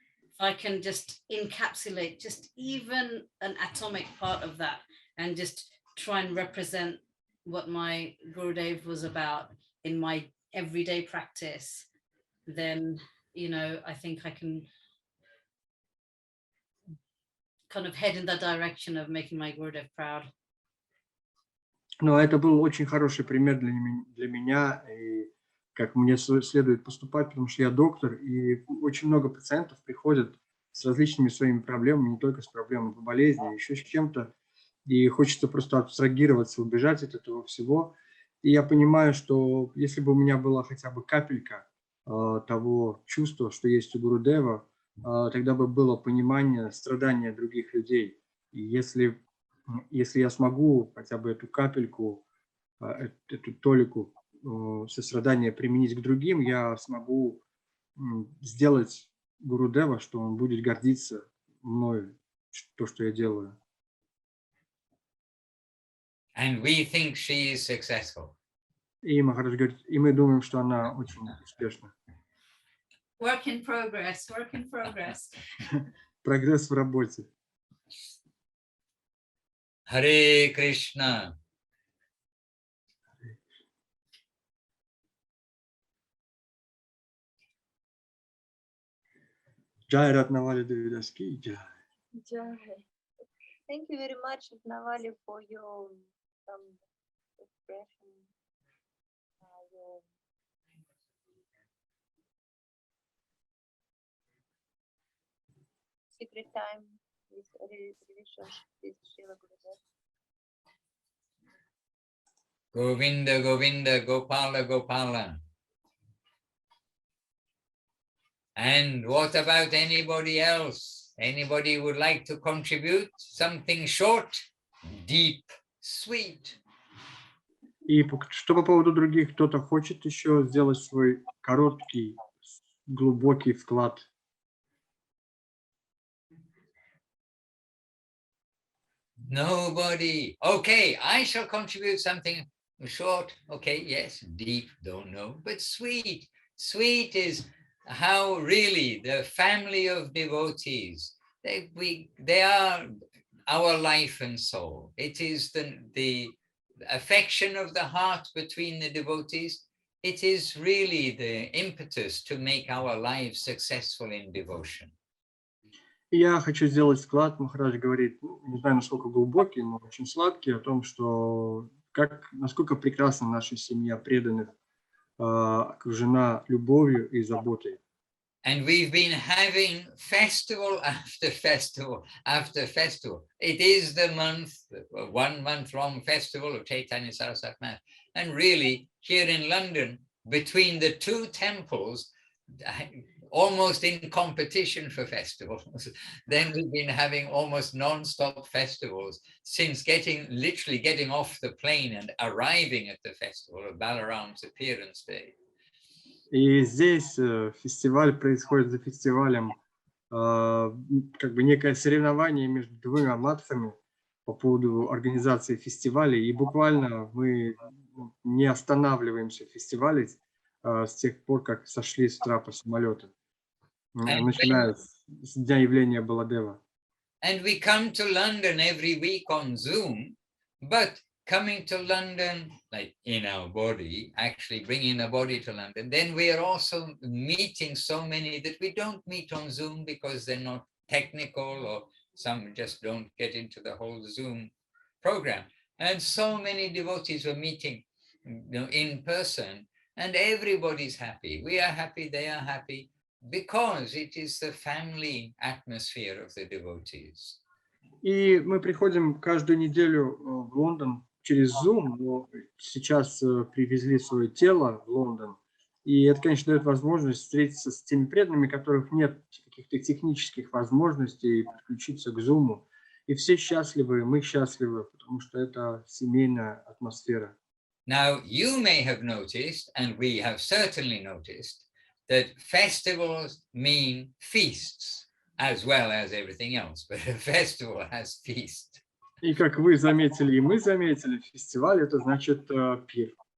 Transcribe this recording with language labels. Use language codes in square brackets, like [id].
[en] If I can just encapsulate just even an atomic part of that, and just try and represent what my Gurudev was about in my everyday practice, then I think I can kind of head in that direction of making my Gurudev proud. [ru] Но это был очень хороший пример для меня, и как мне следует поступать, потому что я доктор, и очень много пациентов приходят с различными своими проблемами, не только с проблемой болезни, еще с чем-то. И хочется просто абстрагироваться, убежать от этого всего. И я понимаю, что если бы у меня была хотя бы капелька того чувства, что есть у Гурудева, тогда бы было понимание страдания других людей. И если я смогу хотя бы эту капельку, эту толику сострадания применить к другим, я смогу сделать Гурудева, что он будет гордиться мной, то, что я делаю. [en] And we think she is successful. [ru] И Махарадж говорит, и мы думаем, что она очень успешна. [en] Work in progress, work in progress. [ru] Прогресс в работе. [en] Hare Krishna. [ru] Джай Ратнавали Давидаски, джай. [en] Thank you very much, Navali, for your expression, your secret time with relationship with Srila Gurudev. Govinda, Govinda, Gopala, Gopala. And what about anybody else? Anybody would like to contribute something short, deep, sweet? [ru] И что по поводу других? Кто-то хочет еще сделать свой короткий, глубокий вклад? [en] Nobody. Okay, I shall contribute something short. Okay, yes, deep, don't know, but sweet. Sweet is how really the family of devotees, they are our life and soul. It is the affection of the heart between the devotees. It is really the impetus to make our lives successful in devotion. [ru] Я хочу сделать вклад, Махарадж говорит, не знаю, насколько глубокий, но очень сладкий, о том, что насколько прекрасна наша семья преданных, окружена любовью и заботой. [en] And we've been having festival after festival after festival. It is the month, 1 month long festival of Chaitanya Saraswati Mass. And really, here in London, between the two temples, almost in competition for festivals, then we've been having almost non-stop festivals since literally getting off the plane and arriving at the festival of Balaram's appearance day. [ru] И здесь фестиваль происходит за фестивалем, как бы некое соревнование между двумя матхами по поводу организации фестивалей. И буквально мы не останавливаемся в фестивале с тех пор, как сошли с трапа самолета, начиная с дня явления Баладева. [en] And we come to London every week on Zoom, but coming to London, like in our body, actually bringing a body to London, then we are also meeting so many that we don't meet on Zoom because they're not technical, or some just don't get into the whole Zoom program. And so many devotees were meeting, in person, and everybody's happy. We are happy, they are happy, because it is the family atmosphere of the devotees. [ru] И мы приходим каждую неделю в Лондон через Zoom, но сейчас привезли свое тело в Лондон. И это, конечно, дает возможность встретиться с теми преданными, у которых нет каких-то технических возможностей подключиться к Zoom. И все счастливы, мы счастливы, потому что это семейная атмосфера. [en] Now, you may have noticed, and we have certainly noticed, that festivals mean feasts, as well as everything else, but a festival has feast. [ru] И как вы заметили, и мы заметили, фестиваль это значит пир.